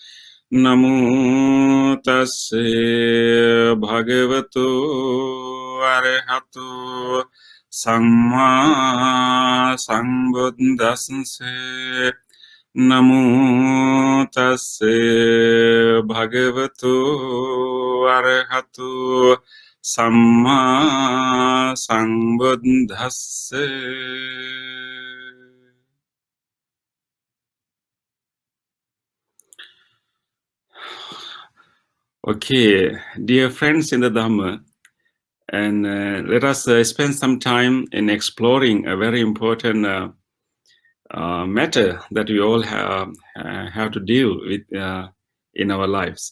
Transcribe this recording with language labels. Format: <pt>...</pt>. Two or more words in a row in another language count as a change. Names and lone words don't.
<pi>Namo tasse bhagavato arahato samma sambuddhassa. Namo tasse bhagavato arahato samma sambuddhassa.</pi> <en>Okay, dear friends in the Dhamma, and let us spend some time in exploring a very important matter that we all have to deal with in our lives.</en>